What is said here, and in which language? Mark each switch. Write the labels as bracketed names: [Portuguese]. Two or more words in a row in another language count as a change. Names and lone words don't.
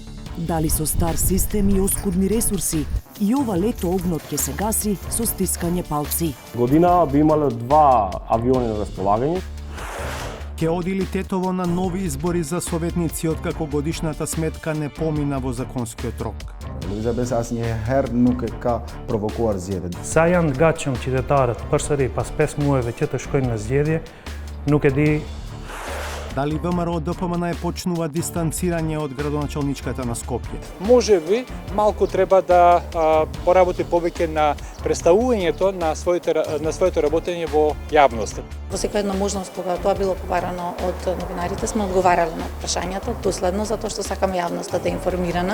[Macedonian] Дали со стар систем и оскудни ресурси, и ова лето огнот ќе се гаси со стискање палци. Година би имале 2 авиони на располагање. Ке оди ли Тетово на нови избори за советници откако годишната сметка не помина во законскиот рок? [Albanian] Луиза Бесас njëherë nuk e ka provokuar zgjedhjet. Sa janë të gatshëm qytetarët përsëri pas 5 muajve që të shkojnë në zgjedhje, nuk e di. [Macedonian] Дали ВМРО ДПМН почнува дистанцирање од градоначалничката на Скопје? Може би малку треба да поработи повеќе на представувањето на своето работење во јавноста. Во секоја една можност кога тоа било побарано од новинарите сме одговарале на прашањата доследно затоа што сакаме јавноста да е информирана.